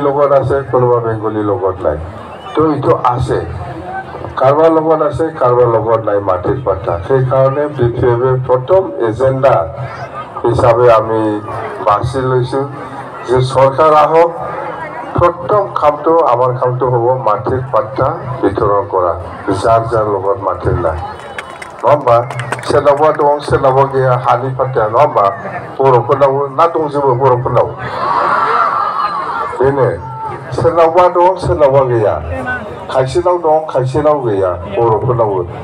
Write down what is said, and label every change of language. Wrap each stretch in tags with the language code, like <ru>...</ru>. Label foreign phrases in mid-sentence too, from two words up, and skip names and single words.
<as>লগত আছে কোনোবা বেংগলীৰ লগত নাই তো এইটো আছে কাৰোবাৰ লগত আছে কাৰোবাৰ লগত নাই মাটিৰ পাট্টা সেইকাৰণে বিপিএফে প্ৰথম এজেণ্ডা হিচাপে আমি বাছি লৈছোঁ যে চৰকাৰ আহক প্ৰথম কামটো আমাৰ কামটো হ'ব মাটিৰ পাট্টা বিতৰণ কৰা যাৰ যাৰ লগত মাটিৰ নাই</as> <brx>नङा सोरनावबा दं सोरनावबा गैया हानि पाट्टाया नङा होमबा बर'फोरनाव ना दंजोबो बर'फोरनाव बेनो सोरनावबा दं सोरनावबा गैया खायसेनाव दं खायसेनाव गैया बर'फोरनावबो</brx>